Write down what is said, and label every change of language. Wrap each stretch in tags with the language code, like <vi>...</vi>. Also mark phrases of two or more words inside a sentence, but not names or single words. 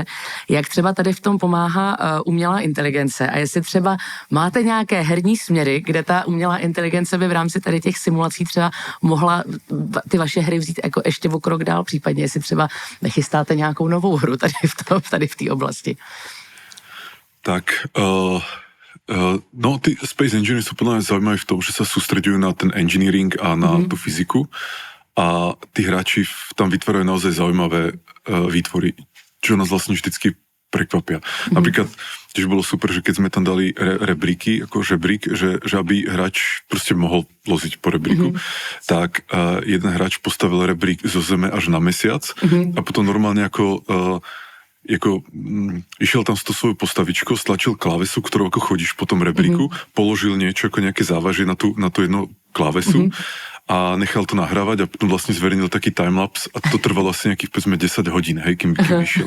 <cs>Jak třeba tady v tom pomáhá umělá inteligence a jestli třeba máte nějaké herní směry, kde ta umělá inteligence by v rámci tady těch simulací třeba mohla ty vaše hry vzít jako ještě o krok dál, případně jestli třeba nechystáte nějakou novou hru tady v té oblasti.</cs> <sk>Tak, no, ty Space Engineers sú podľa mňa zaujímavé v tom, že sa sústreďujú na ten engineering a na tú fyziku a tí hráči tam vytvárajú naozaj zaujímavé výtvory, čo nás vlastne vždycky prekvapia. Napríklad tiež bolo super, že keď sme tam dali rebríky, ako žebrík, že aby hráč proste mohol loziť po rebríku, tak jeden hráč postavil rebrík zo Zeme až na Mesiac a potom normálne ako išiel tam s tou svojou postavičkou, stlačil klávesu, ktorou ako chodíš po tom rebríku, položil niečo ako nejaké závažie na tú jednu klávesu a nechal to nahrávať a potom vlastne zverejnil taký timelapse a to trvalo asi nejakých, povedzme, 10 hodín, hej, kým vyšiel.</sk>